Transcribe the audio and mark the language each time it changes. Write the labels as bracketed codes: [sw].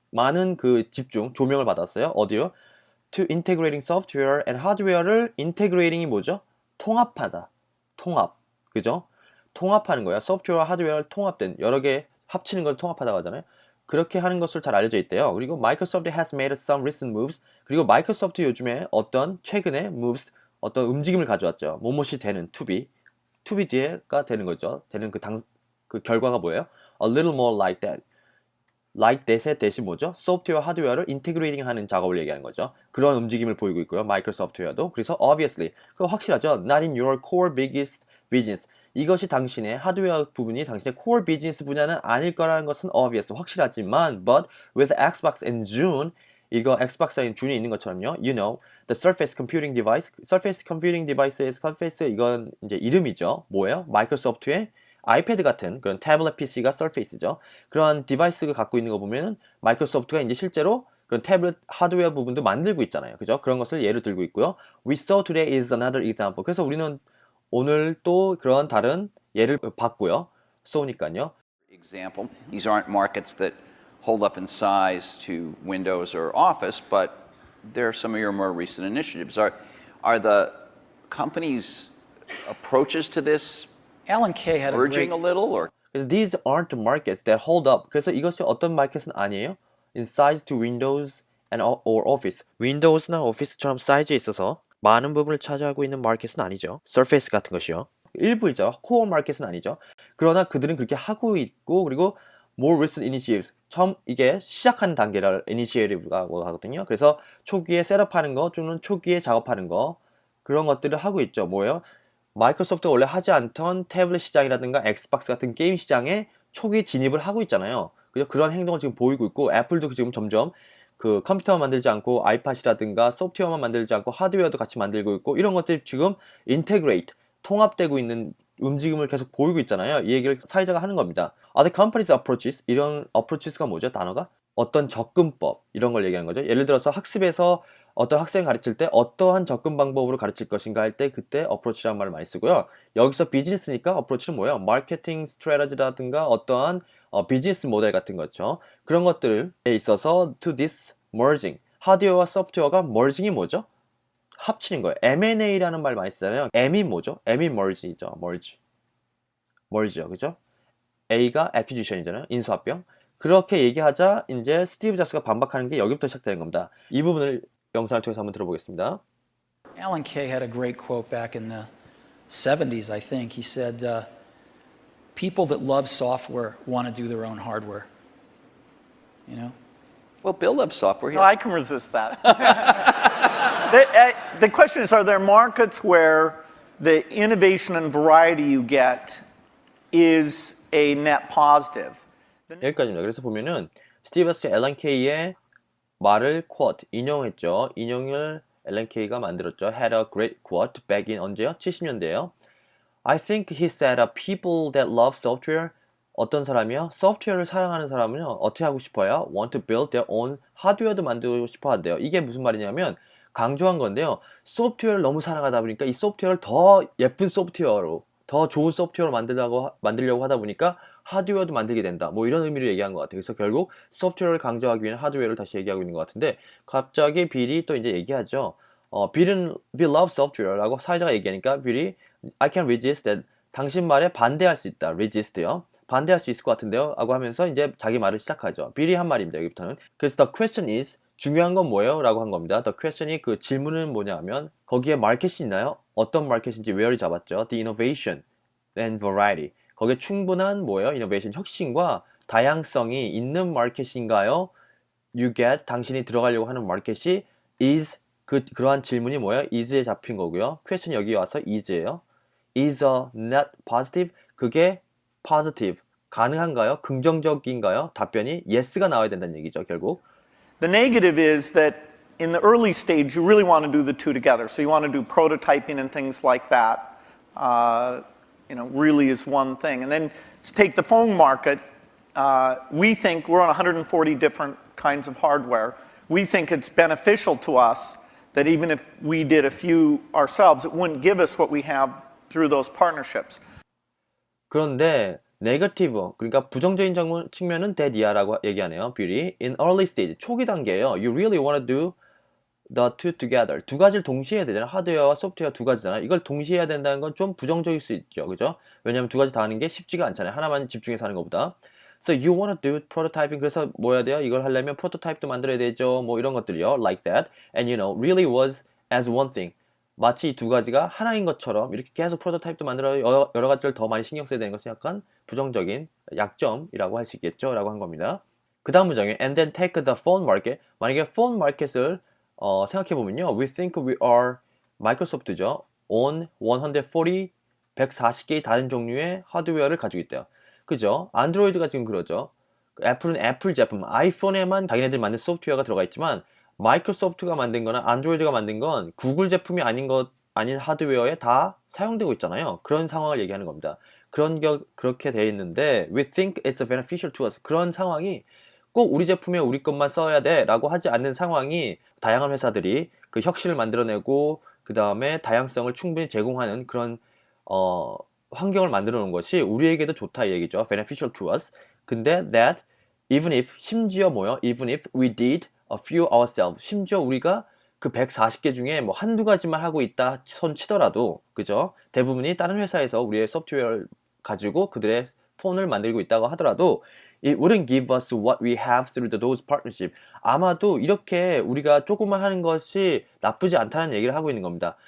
[ko] 많은 그 집중, 조명을 받았어요. 어디요? [en] To integrating software and hardware [ko] 를 integrating이 뭐죠? 통합하다. 통합. 그죠? 통합하는 거야. 소프트웨어와 하드웨어를 통합된 여러 개 합치는 걸 통합하다고 하잖아요. 그렇게 하는 것으로 잘 알려져 있대요. 그리고 [en] Microsoft has made some recent moves. [ko] 그리고 마이크로소프트 요즘에 어떤 최근에 moves, 어떤 움직임을 가져왔죠. 뭐뭇이 되는, to be. to be 뒤에가 되는 거죠. 되는 그 결과가 뭐예요? A little more like that. like that의 대신 뭐죠? 소프트웨어, 하드웨어를 인테그레이팅 하는 작업을 얘기하는 거죠. 그런 움직임을 보이고 있고요. 마이크로소프트웨어도. 그래서 obviously, 그거 확실하죠. [en] Not in your core biggest business. [ko] 이것이 당신의 하드웨어 부분이 당신의 core business 분야는 아닐 거라는 것은 obvious, 확실하지만 [en] but with Xbox in June [ko] 이거 엑스박스인 준이 있는 것처럼요. [en] You know, the Surface Computing Device. Surface Computing Device의 Surface [ko] 이건 이제 이름이죠. 뭐예요? 마이크로소프트의 아이패드 같은 그런 태블릿 PC가 Surface죠. 그런 디바이스가 갖고 있는 거 보면 마이크로소프트가 이제 실제로 그런 태블릿 하드웨어 부분도 만들고 있잖아요. 그죠? 그런 것을 예로 들고 있고요. [en] We saw today is another example. [ko] 그래서 우리는 오늘 또 그런 다른 예를 봤고요. 쏘니까요. [en] Example, these aren't markets that hold up in size to Windows or Office, but they're some of your more recent initiatives. Are the company's approaches to this Alan Kay had a urging great a little, or [ko] 그래서 [en] these aren't markets that hold up. [ko] 그래서 이것이 어떤 마켓은 아니에요. [en] In size to Windows and or Office. [ko] 윈도우스나 오피스처럼 사이즈에 있어서 많은 부분을 차지하고 있는 마켓은 아니죠. Surface 같은 것이요. 일부이죠. 코어 마켓은 아니죠. 그러나 그들은 그렇게 하고 있고 그리고 [en] more recent initiatives. [ko] 처음 이게 시작하는 단계를 initiative라고 하거든요. 그래서 초기에 셋업하는 거 또는 초기에 작업하는 거 그런 것들을 하고 있죠. 뭐예요? 마이크로소프트가 원래 하지 않던 태블릿 시장이라든가 엑스박스 같은 게임 시장에 초기 진입을 하고 있잖아요. 그죠? 그런 행동을 지금 보이고 있고 애플도 지금 점점 그 컴퓨터만 만들지 않고 아이팟이라든가 소프트웨어만 만들지 않고 하드웨어도 같이 만들고 있고 이런 것들이 지금 인테그레이트 통합되고 있는 움직임을 계속 보이고 있잖아요. 이 얘기를 사회자가 하는 겁니다. [en] Other companies approaches [ko] 이런 [en] approaches가 뭐죠? [ko] 단어가 어떤 접근법 이런 걸 얘기하는 거죠. 예를 들어서 학습에서 어떤 학생을 가르칠 때 어떠한 접근 방법으로 가르칠 것인가 할 때 그때 approach라는 말을 많이 쓰고요. 여기서 비즈니스니까 approach는 뭐예요? 마케팅 스트래티지라든가 어떠한 비즈니스 모델 같은 거죠. 그런 것들에 있어서 to this merging 하드웨어와 소프트웨어가 merging이 뭐죠? 합치는 거예요. M&A라는 말 많이 쓰잖아요. M이 뭐죠? M이 merge이죠. merge죠. 그죠? A가 acquisition이잖아요. 인수합병. 그렇게 얘기하자 이제 스티브 잡스가 반박하는 게 여기부터 시작되는 겁니다. 이 부분을 영상을 통해서 한번 들어보겠습니다. [en] Alan Kay had a great quote back in the 70s, I think. He said, people that love software want to do their own hardware. You know? well, Bill loves software. No, I can resist that. The question is, are there markets where the innovation and variety you get is a net positive? [ko] 여기까지입니다. 그래서 보면은 스티브 잡스 앨런 케이의 말을 quote 인용했죠. 인용을 앨런 케이가 만들었죠. [en] Had a great quote back in [ko] 언제요? 70년대요. [en] I think he said people that love software [ko] 어떤 사람이요? 소프트웨어를 사랑하는 사람은요 어떻게 하고 싶어요? [en] Want to build their own [ko] 하드웨어도 만들고 싶어 한대요. 이게 무슨 말이냐면 강조한 건데요. 소프트웨어를 너무 사랑하다 보니까 이 소프트웨어를 더 예쁜 소프트웨어로 더 좋은 소프트웨어로 만들려고 하다 보니까 하드웨어도 만들게 된다. 뭐 이런 의미로 얘기한 것 같아요. 그래서 결국 소프트웨어를 강조하기 위해 하드웨어를 다시 얘기하고 있는 것 같은데 갑자기 빌이 또 이제 얘기하죠. 빌 love software라고 사회자가 얘기하니까 빌이 [en] I can resist that [ko] 당신 말에 반대할 수 있다. resist요. 반대할 수 있을 것 같은데요. 라고 하면서 이제 자기 말을 시작하죠. 빌이 한 말입니다. 여기부터는. 그래서 [en] the question is [ko] 중요한 건 뭐예요? 라고 한 겁니다. The question이 그 질문은 뭐냐 하면 거기에 마켓이 있나요? 어떤 마켓인지 where이 잡았죠. [en] The innovation and variety. [ko] 거기에 충분한 뭐예요? innovation, 혁신과 다양성이 있는 마켓인가요? You get, 당신이 들어가려고 하는 마켓이 is, 그러한 질문이 뭐예요? is에 잡힌 거고요. question이 여기 와서 is예요. [en] is a net positive? [ko] 그게 positive, 가능한가요? 긍정적인가요? 답변이 yes가 나와야 된다는 얘기죠, 결국. [en] The negative is that in the early stage, you really want to do the two together. So you want to do prototyping and things like that. Really is one thing. And then take the phone market. We think we're on 140 different kinds of hardware. We think it's beneficial to us that even if we did a few ourselves, it wouldn't give us what we have through those partnerships. [ko] 그런데 네거티브, 그러니까 부정적인 측면은 that이야라고 얘기하네요. 빌이 in early stage, 초기 단계예요. [en] You really want to do the two together. [ko] 두 가지를 동시에 해야 되잖아요. 하드웨어와 소프트웨어 두 가지잖아요. 이걸 동시에 해야 된다는 건 좀 부정적일 수 있죠. 그죠? 왜냐하면 두 가지 다 하는 게 쉽지가 않잖아요. 하나만 집중해서 하는 것보다. [en] So you want to do prototyping. [ko] 그래서 뭐 해야 돼요? 이걸 하려면 프로토타입도 만들어야 되죠. 뭐 이런 것들이요. [en] Like that. And really was as one thing. [ko] 마치 이 두 가지가 하나인 것처럼 이렇게 계속 프로토타입도 만들어 여러 가지를 더 많이 신경 써야 되는 것은 약간 부정적인 약점이라고 할 수 있겠죠 라고 한 겁니다. 그 다음 문장에 [en] and then take the phone market. [ko] 만약에 phone market을 생각해 보면요, we think we are 마이크로소프트죠. on 140 140개의 다른 종류의 하드웨어를 가지고 있대요. 그죠? 안드로이드가 지금 그러죠. 애플은 애플 제품, 아이폰에만 자기네들 만든 소프트웨어가 들어가 있지만 마이크로소프트가 만든 거나 안드로이드가 만든 건 구글 제품이 아닌 하드웨어에 다 사용되고 있잖아요. 그런 상황을 얘기하는 겁니다. 그렇게 돼 있는데 [en] we think it's beneficial to us. [ko] 그런 상황이 꼭 우리 제품에 우리 것만 써야 돼 라고 하지 않는 상황이 다양한 회사들이 그 혁신을 만들어내고 그 다음에 다양성을 충분히 제공하는 그런 환경을 만들어 놓은 것이 우리에게도 좋다 이 얘기죠. beneficial to us. 근데 that even if 심지어 뭐요? [en] even if we did a few ourselves. [ko] 심지어 우리가 그 140개 중에 뭐 한두 가지만 하고 있다 손 치더라도 그죠? 대부분이 다른 회사에서 우리의 소프트웨어를 가지고 그들의 폰을 만들고 있다고 하더라도 [en] it wouldn't give us what we have through those partnership. [ko] 아마도 이렇게 우리가 조금만 하는 것이 나쁘지 않다는 얘기를 하고 있는 겁니다.